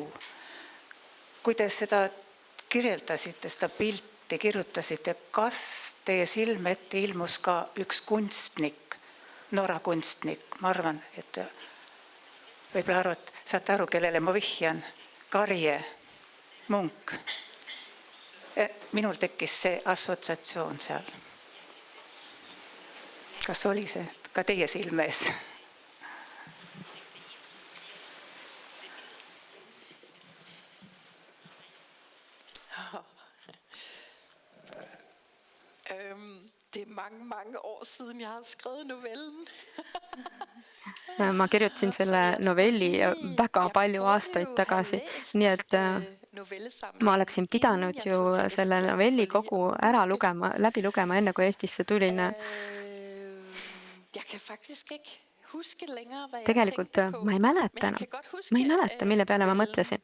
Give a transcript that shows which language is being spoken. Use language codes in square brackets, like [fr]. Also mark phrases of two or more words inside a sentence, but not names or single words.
[et] Kui te seda kirjeldasite, seda pilti kirjutasite, kas teie silme ette ilmus ka üks kunstnik, Norra kunstnik, ma arvan, et võib-olla arvad, saate aru, kellele ma vihjan, Karje, Munk. Minul tekkis see assotsiatsioon seal. Kas oli see ka teie silmes? [da] Det mange år siden jeg har skrevet novellen. [et] Ma kirjutasin selle novelli väga palju aastaid tagasi, nii et ma oleksin pidanud ju selle novelli kogu läbi lugema enne, kui Eestisse tulin. Tegelikult ma ei mäleta, mille peale ma mõtlesin.